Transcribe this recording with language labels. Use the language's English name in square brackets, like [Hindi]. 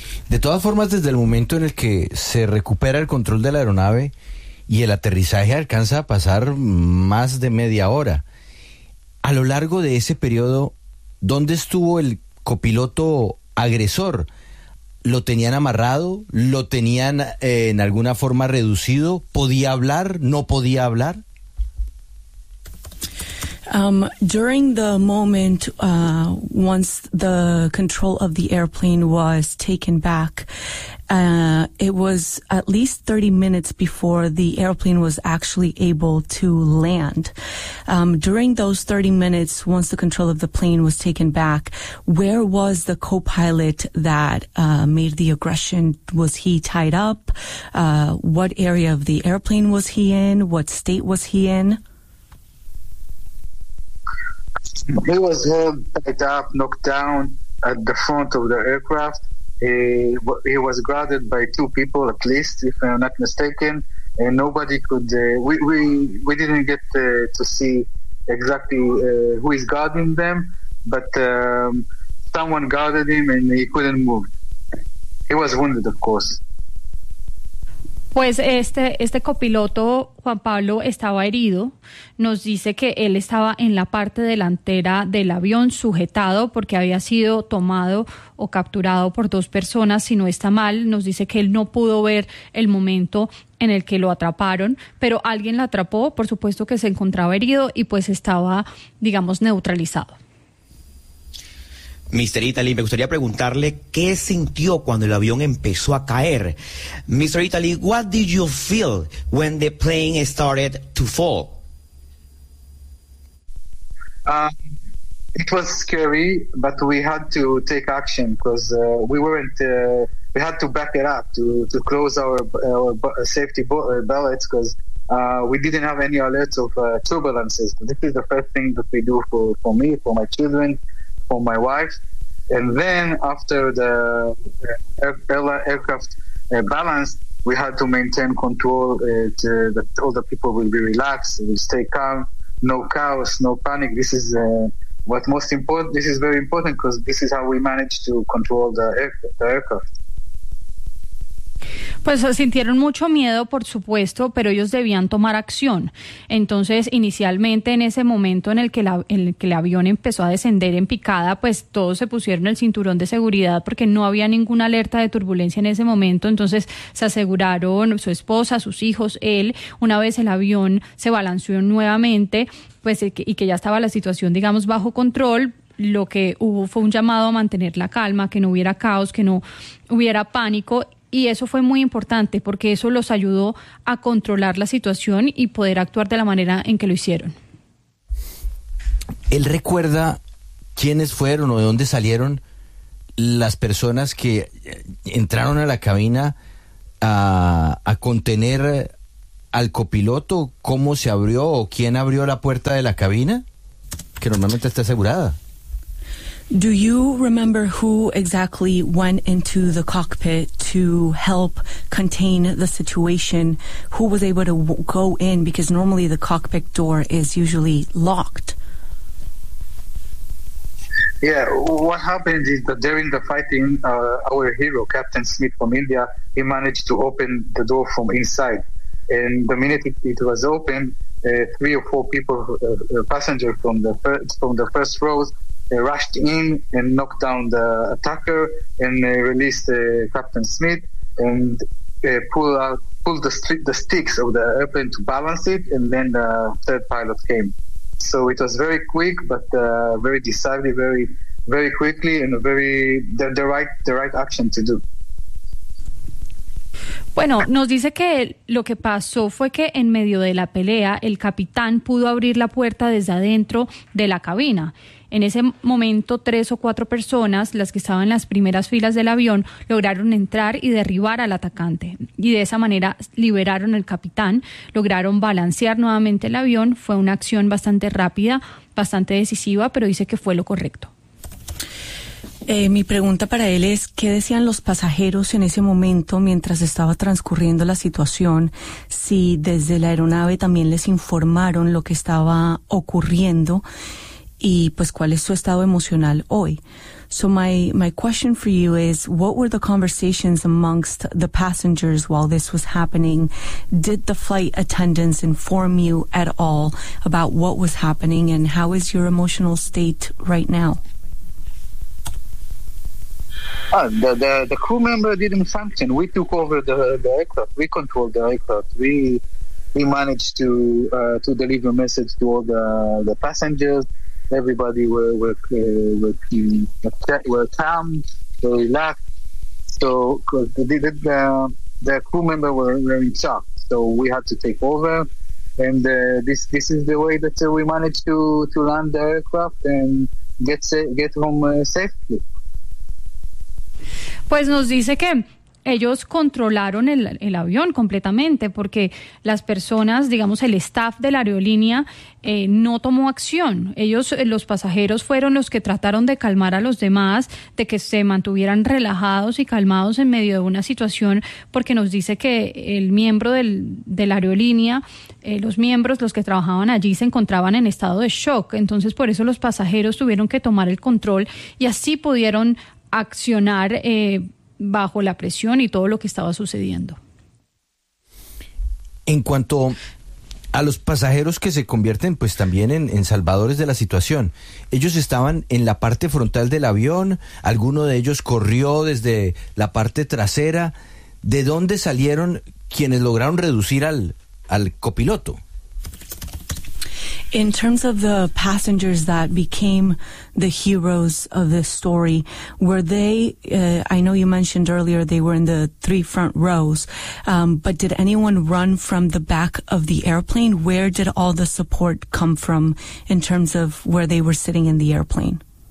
[Spanish] De todas formas, desde el momento en el que se recupera el control de la aeronave y el aterrizaje alcanza a pasar más de media hora, a lo largo de ese periodo, ¿dónde estuvo el copiloto agresor? ¿Lo tenían amarrado? ¿Lo tenían en alguna forma reducido? ¿Podía hablar? ¿No podía hablar? [English] During the moment, once the control of the airplane was taken back, it was at least 30 minutes before the airplane was actually able to land. During those 30 minutes, once the control of the plane was taken back, where was the co-pilot that made the aggression? Was he tied up? What area of the airplane was he in? What state was he in? He was held tied up, knocked down at the front of the aircraft. He was guarded by 2 people at least, if I'm not mistaken, and nobody could. We didn't get to see exactly who is guarding them, but someone guarded him and he couldn't move. He was wounded, of course. [Spanish] Pues este copiloto, Juan Pablo, estaba herido. Nos dice que él estaba en la parte delantera del avión sujetado porque había sido tomado o capturado por 2 personas, si no está mal. Nos dice que él no pudo ver el momento en el que lo atraparon, pero alguien lo atrapó, por supuesto que se encontraba herido y pues estaba, digamos, neutralizado. [English] Mr. [Spanish] Italy, me gustaría preguntarle qué sintió cuando el avión empezó a caer. [English] Mr. Italy, what did you feel when the plane started to fall? It was scary, but we had to take action because we had to back it up to close our safety belts because we didn't have any alerts of turbulences. This is the first thing that we do for me, for my children, for my wife. And then after the aircraft balanced, we had to maintain control that all the people will be relaxed, will stay calm, no chaos, no panic. This is what's most important. This is very important because this is how we manage to control the aircraft. [Spanish] Pues sintieron mucho miedo, por supuesto, pero ellos debían tomar acción. Entonces, inicialmente, en ese momento en el que el avión empezó a descender en picada, pues todos se pusieron el cinturón de seguridad porque no había ninguna alerta de turbulencia en ese momento. Entonces, se aseguraron su esposa, sus hijos, él. Una vez el avión se balanceó nuevamente, pues y que ya estaba la situación, digamos, bajo control, lo que hubo fue un llamado a mantener la calma, que no hubiera caos, que no hubiera pánico. Y eso fue muy importante porque eso los ayudó a controlar la situación y poder actuar de la manera en que lo hicieron. ¿Él recuerda quiénes fueron o de dónde salieron las personas que entraron a la cabina a contener al copiloto? ¿Cómo se abrió o quién abrió la puerta de la cabina? Que normalmente está asegurada. [English] Do you remember who exactly went into the cockpit to help contain the situation? Who was able to go in? Because normally the cockpit door is usually locked. Yeah, what happened is that during the fighting, our hero, Captain Smith from India, he managed to open the door from inside. And the minute it was open, three or four people, passengers from the first rows, rushed in and knocked down the attacker and released Captain Smith and pulled the sticks of the airplane to balance it, and then the third pilot came. So it was very quick, but very decisive, very, very quickly, and the right action to do. [Spanish] Bueno, nos dice que lo que pasó fue que en medio de la pelea el capitán pudo abrir la puerta desde adentro de la cabina. En ese momento, tres o cuatro personas, las que estaban en las primeras filas del avión, lograron entrar y derribar al atacante. Y de esa manera liberaron al capitán, lograron balancear nuevamente el avión. Fue una acción bastante rápida, bastante decisiva, pero dice que fue lo correcto. Mi pregunta para él es, ¿qué decían los pasajeros en ese momento mientras estaba transcurriendo la situación? Si desde la aeronave también les informaron lo que estaba ocurriendo. Y pues, ¿cuál es su estado emocional hoy? [English] So my question for you is, what were the conversations amongst the passengers while this was happening? Did the flight attendants inform you at all about what was happening, and how is your emotional state right now? The crew member didn't function. We took over the aircraft. We controlled the aircraft. We managed to deliver a message to all the passengers. Everybody were calm, were relaxed. So, the crew member were in shock. So we had to take over, and this is the way that we managed to land the aircraft and get home safely. [Spanish] Pues nos dice que ellos controlaron el avión completamente, porque las personas, digamos, el staff de la aerolínea no tomó acción. Ellos, los pasajeros, fueron los que trataron de calmar a los demás, de que se mantuvieran relajados y calmados en medio de una situación, porque nos dice que el miembro de la aerolínea, los miembros, los que trabajaban allí, se encontraban en estado de shock. Entonces, por eso los pasajeros tuvieron que tomar el control y así pudieron accionar bajo la presión y todo lo que estaba sucediendo. En cuanto a los pasajeros que se convierten pues también en salvadores de la situación, ellos estaban en la parte frontal del avión, alguno de ellos corrió desde la parte trasera. ¿De dónde salieron quienes lograron reducir al copiloto? [English] In terms of the passengers that became the heroes of this story, were they, I know you mentioned earlier they were in the three front rows, but did anyone run from the back of the airplane? Where did all the support come from in terms of where they were sitting in the airplane?